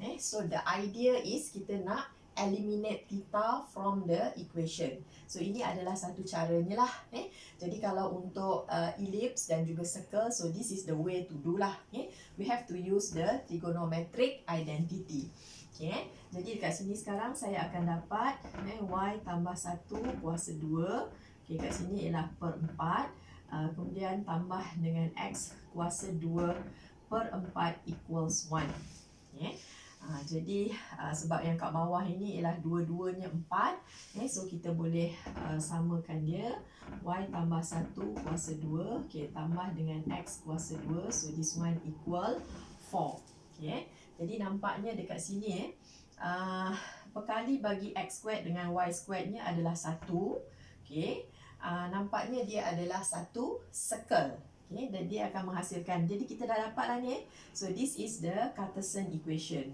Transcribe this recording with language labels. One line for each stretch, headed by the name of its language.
English: So the idea is kita nak eliminate theta from the equation.
Malay: So ini adalah satu caranya lah.
English: Jadi kalau untuk ellipse dan juga circle, so this is the way to do lah. We have to use the trigonometric identity. Okay.
Malay: Jadi dekat sini sekarang saya akan dapat y tambah 1 kuasa 2. Okay, kat sini ialah per 4. Kemudian tambah dengan x kuasa 2 per 4 equals 1. Okay. Jadi sebab yang kat bawah ini ialah dua-duanya 4, so kita boleh samakan dia. Y tambah 1 kuasa 2, okay, tambah dengan x kuasa 2, so this one equal 4. Okay. Jadi nampaknya dekat sini perkali bagi x squared dengan y squared-nya adalah 1. Okay. Nampaknya dia adalah satu circle. Okay, dan dia akan menghasilkan. Jadi kita dah dapat lah ni.
English: So this is the Cartesian equation.